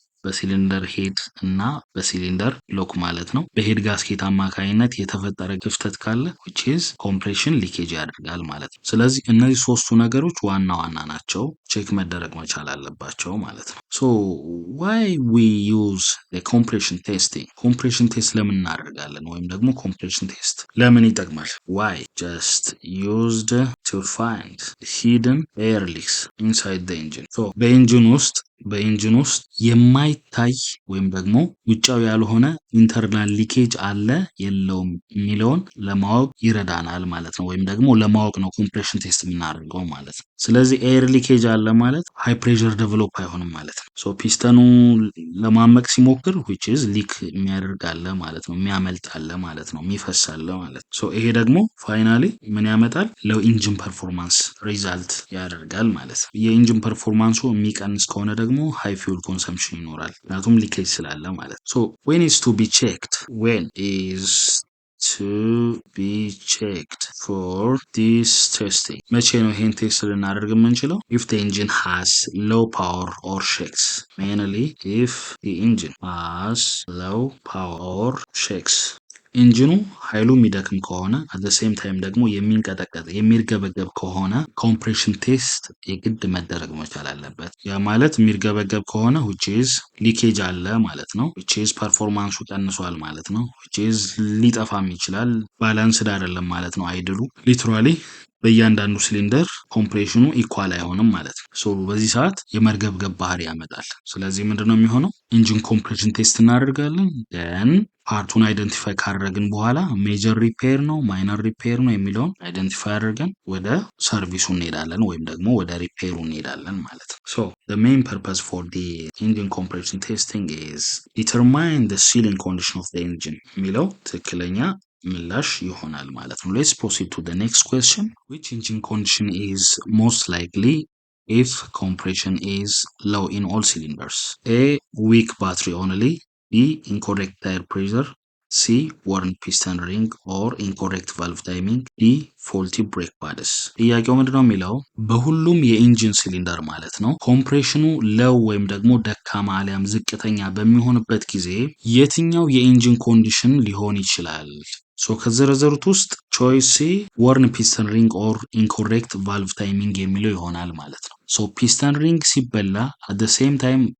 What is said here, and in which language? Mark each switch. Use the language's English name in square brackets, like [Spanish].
[Amharic] በሲሊንደር ሄድ እና በሲሊንደር ብሎክ ማለት ነው በሄድ ጋስኬት አማካኝነት የተፈጠረ ክፍተት ካለ [English] which is compression leakage [Amharic] ያደርጋል ማለት ነው። ስለዚህ እነዚህ ሶስቱ ነገሮች ዋና ናቸው ቼክ መደረግ መቻል አለባቸው ማለት ነው። [English] so why we use the compression testing? [Amharic] compression test ለምን እናደርጋለን ወይም ደግሞ compression test ለምን ይጠቅማል? [English] why just used to find hidden air leaks inside the engine. [Amharic] በኢንጂን ውስጥ የማይታይ ወይም ደግሞ ውጫዊ ያልሆነ ኢንተርናል ሊኬጅ አለ የለውም የሚለውን ለማወቅ ይረዳናል ማለት ነው። ወይም ደግሞ ለማወቅ ነው ኮምፕሬሽን ቴስት የምናደርገው ማለት ነው። ስለዚህ ኤር ሊኬጅ አለ ማለት ሃይ ፕሬሸር ዴቨሎፕ አይሆንም ማለት ነው። ፒስተኑ ለማመቅ ሲሞክር which is ሊክ የሚያደርግ አለ ማለት ነው፣ የሚያመልጥ አለ ማለት ነው፣ የሚፈስ አለ ማለት ነው። ይሄ ደግሞ ፋይናሊ ምን ያመጣል? ለኢንጂን ፐርፎርማንስ ሪዛልት ያደርጋል ማለት ነው። የኢንጂን ፐርፎርማንሱ የሚቀንስ ከሆነ ደግሞ ሃይ ፊውል ኮንሰምፕሽን ይኖራል፣ ምክንያቱም ሊኬጅ ስላለ ማለት ነው። [English] when is to be checked? when is to be checked for this testing? [Amharic] መቼ ነው ይሄን ቴስት ልናደርግ የምንችለው? [English] if the engine has low power or shakes. mainly if the engine has low power or shakes. [Amharic] ኢንጂኑ ኃይሉ የሚደክም ከሆነ [English] at the same time [Amharic] ደግሞ የሚንቀጠቀጥ የሚርገበገብ ከሆነ ኮምፕሬሽን ቴስት የግድ መደረግ መቻል አለበት። ያ ማለት የሚርገበገብ ከሆነ which is ሊኬጅ አለ ማለት ነው። which is ፐርፎርማንሱ ቀንሷል ማለት ነው። which is ሊጠፋም ይችላል፣ ባላንስድ አይደለም ማለት ነው። አይድሉ ሊትራሊ በእያንዳንዱ ሲሊንደር ኮምፕሬሽኑ ኢኳል አይሆንም ማለት ነው። በዚህ ሰዓት የመርገብገብ ባህሪ ያመጣል። ስለዚህ ምንድነው የሚሆነው? ኢንጂን ኮምፕሬሽን ቴስት እናደርጋለን። then ፓርቱን አይደንቲፋይ ካደረግን በኋላ ሜጀር ሪፔር ነው ማይነር ሪፔር ነው የሚለውን አይደንቲፋይ አድርገን ወደ ሰርቪሱ እንሄዳለን ወይም ደግሞ ወደ ሪፔሩ እንሄዳለን ማለት ነው። [English] the main purpose for the engine [Amharic] compression testing is determine the sealing condition of the engine የሚለው ትክክለኛ ምላሽ ይሆናል ማለት ነው። [English] let's proceed to the next question. which engine condition is most likely if compression is low in all cylinders? A weak battery only, B incorrect tire pressure, C worn piston ring or incorrect valve timing, D faulty brake pads. [Amharic] ጥያቄው ምንድነው የሚለው በሁሉም የኢንጂን ሲሊንደር ማለት ነው ኮምፕሬሽኑ ለው ወይም ደግሞ ደካማ አሊያም ዝቅተኛ በሚሆንበት ጊዜ የትኛው የኢንጂን ኮንዲሽን ሊሆን ይችላል? ከዘረዘሩት ውስጥ ቾይስ ሲ ወርን ፒስተን ሪንግ ኦር ኢንኮሬክት ቫልቭ ታይሚንግ የሚለው ይሆናል ማለት ነው። ፒስተን ሪንግ ሲበላ [English] at the same time